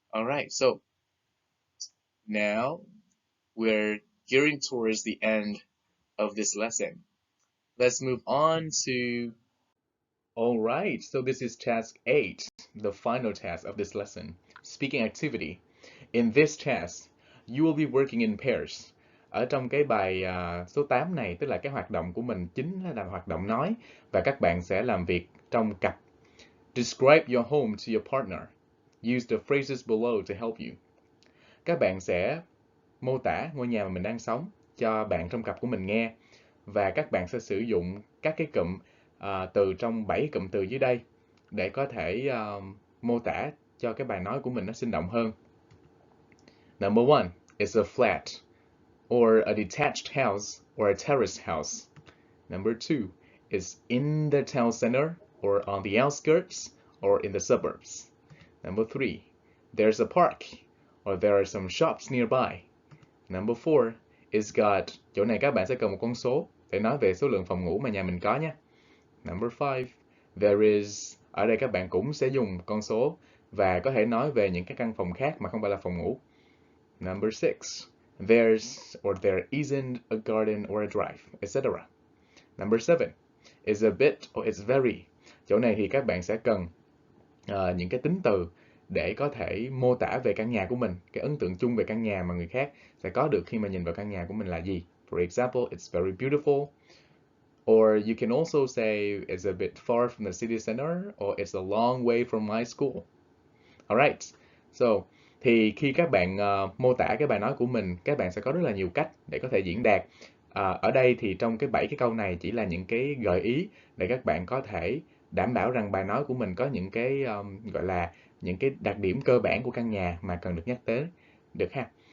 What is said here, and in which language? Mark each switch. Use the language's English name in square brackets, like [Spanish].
[English] Alright, so now we're gearing towards the end of this lesson. Let's move on to... Alright, so this is task 8, the final task of this lesson. Speaking activity. In this task, you will be working in pairs. [Vietnamese] Ở trong cái bài số 8 này, tức là cái hoạt động của mình chính là hoạt động nói, và các bạn sẽ làm việc trong cặp. [English] Describe your home to your partner. Use the phrases below to help you. [Vietnamese] Các bạn sẽ mô tả ngôi nhà mà mình đang sống cho bạn trong cặp của mình nghe, và các bạn sẽ sử dụng các cái cụm từ trong 7 cụm từ dưới đây để có thể mô tả cho cái bài nói của mình nó sinh động hơn. [English] Number 1 is a flat, or a detached house, or a terraced house. Number 2 is in the town center, or on the outskirts, or in the suburbs. Number 3, there's a park, or there are some shops nearby. Number 4 is got, [Vietnamese] chỗ này các bạn sẽ cần một con số để nói về số lượng phòng ngủ mà nhà mình có nhé. [English] Number 5, there is, [Vietnamese] ở đây các bạn cũng sẽ dùng con số và có thể nói về những cái căn phòng khác mà không phải là phòng ngủ. [English] Number 6, there's or there isn't a garden or a drive, etc. Number 7 is a bit or it's very. [Vietnamese] Chỗ này thì các bạn sẽ cần những cái tính từ để có thể mô tả về căn nhà của mình, cái ấn tượng chung về căn nhà mà người khác sẽ có được khi mà nhìn vào căn nhà của mình là gì. [English] For example, it's very beautiful. Or you can also say it's a bit far from the city center, or it's a long way from my school. [Vietnamese] Alright, so thì khi các bạn mô tả cái bài nói của mình, các bạn sẽ có rất là nhiều cách để có thể diễn đạt. Ở đây thì trong cái 7 cái câu này chỉ là những cái gợi ý để các bạn có thể đảm bảo rằng bài nói của mình có những cái gọi là những cái đặc điểm cơ bản của căn nhà mà cần được nhắc tới, được ha.